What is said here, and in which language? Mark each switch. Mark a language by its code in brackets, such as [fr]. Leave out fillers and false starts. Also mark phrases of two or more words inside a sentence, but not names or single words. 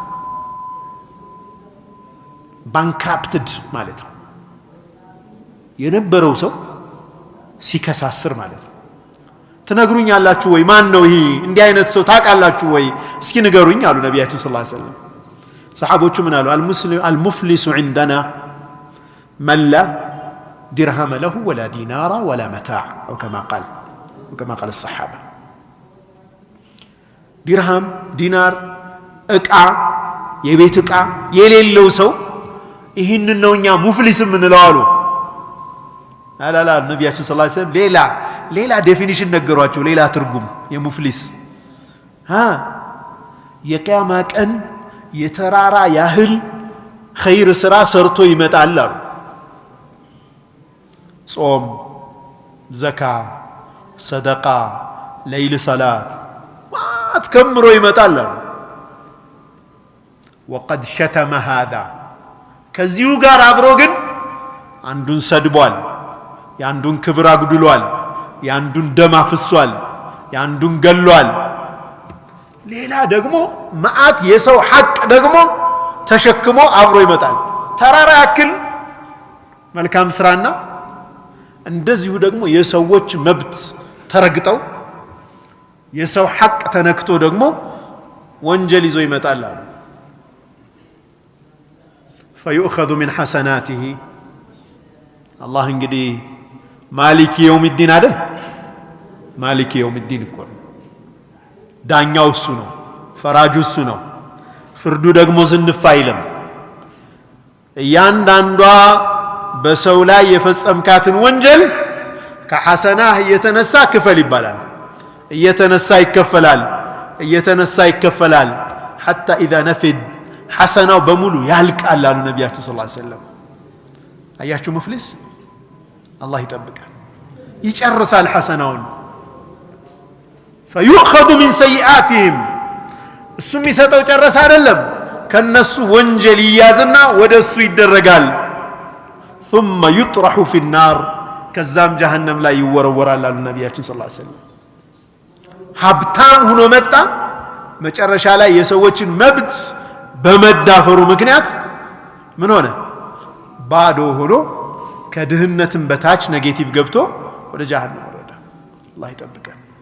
[am] ባንክራፕትድ ማለት ነው የነበረው ሰው ሲከሳስር ማለት ነው ትነግሩኛላችሁ ወይ ማን ነው ይሄ እንዲህ አይነት ሰው ታውቃላችሁ ወይ እስኪ ንገሩኝ አሉ ነብያችን [ar] صلى الله عليه وسلم [am] ሰሃቦቹ ምን አሉ [ar] المفلس عندنا من لا درهم له ولا دينار ولا متاع او كما قال الصحابه درهم دينار [am] እቃ የቤት እቃ የሌለው ሰው ይህን ነውኛ ሙፍሊስ ምን ነው አሉ አላላ ነብያችን [ar] صلى الله عليه وسلم [am] ሌላ ዴፊኒሽን ነገሯቸው ሌላ ትርጉም የሙፍሊስ የቂያማ ቀን የተራራ ያህል ኸይር ስራ ሰርቶ ይመጣል አሉ ጾም ዘካ ሰደቃ ለይል ሰላት አትከምሮ ይመጣል አሉ [ar] وقد شتم هذا [am] ከዚሁ ጋር አብሮ ግን አንዱን ሰድቧል ያንዱን ክብር አጉድሏል ያንዱን ደም አፍሷል ያንዱን ገሏል ሌላ ደግሞ ማአት የሰው ሐቅ ደግሞ ተሸክሞ አብሮ ይመጣል ተራራ ያክል መልካም ስራና እንደዚሁ ደግሞ የሰዎች መብት ተረግጠው የሰው ሐቅ ተነክቶ ደግሞ ወንጀል ይዞ ይመጣል አሉ [ar] فيؤخذ من حسناته الله [am] እንግዲህ [ar] مالك يوم الدين [am] አይደል [ar] مالك يوم الدين [am] እኮ ዳኛው እሱ ነው ፈራጁ እሱ ነው ፍርዱ ደግሞ ዝንፍ አይልም እያንዳንዷ በሰው ላይ የፈጸምካትን ወንጀል ከሐሰናህ እየተነሳ ክፈል ይባላል እየተነሳ ይከፈላል [ar] حتى اذا نفد [am] حسناው በሙሉ ያልቃል አሉ ነብያችን [ar] صلى الله عليه وسلم [am] አያችሁ ሙፍሊስ አላህ ይጠብቃል ይጨርሳል ሐሰናውን [ar] فيؤخذ من سيئاتهم [am] እሱም ይሰጠው ጨረሰ አይደለም ከነሱ ወንጀል ይያዝና ወደሱ ይደረጋል [ar] ثم يطرح في النار [am] ከዛም ጀሃነም ላይ ይወረወራል አሉ ነብያችን [ar] صلى الله عليه وسلم [am] ሀብታም ሆኖ መጣ መጨረሻ ላይ የሰዎችን መብት በመዳፈሩ ምክንያት ምን ሆነ ባዶ ሆኖ ከድህነትም በታች ኔጌቲቭ ገብቶ ወደ ጀሃነም ወረደ አላህ ይጠብቀን